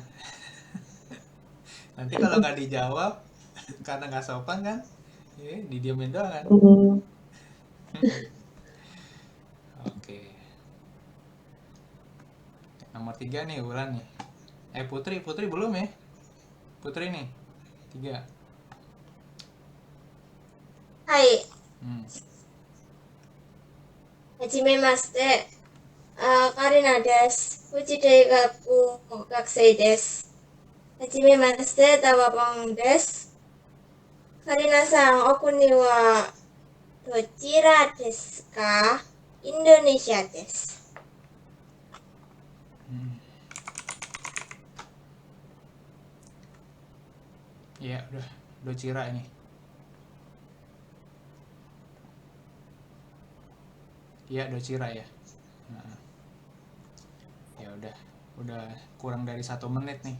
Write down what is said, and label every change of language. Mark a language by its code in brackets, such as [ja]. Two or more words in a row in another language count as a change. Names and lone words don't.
[id] Nanti kalau nggak dijawab karena nggak sopan kan, didiamin doang kan. Oke, nomor 3 nih Wulan nih. Putri belum ya? Putri nih 3. [ja] Hai, hajimemashite. カリナです。富士大学学生です. はじめまして、タワボンです. カリナさん、お国はどちらですか? インドネシアです. [id] Ya udah, dojira ini. Iya, dojira ya. Nah, ya udah kurang dari 1 menit nih.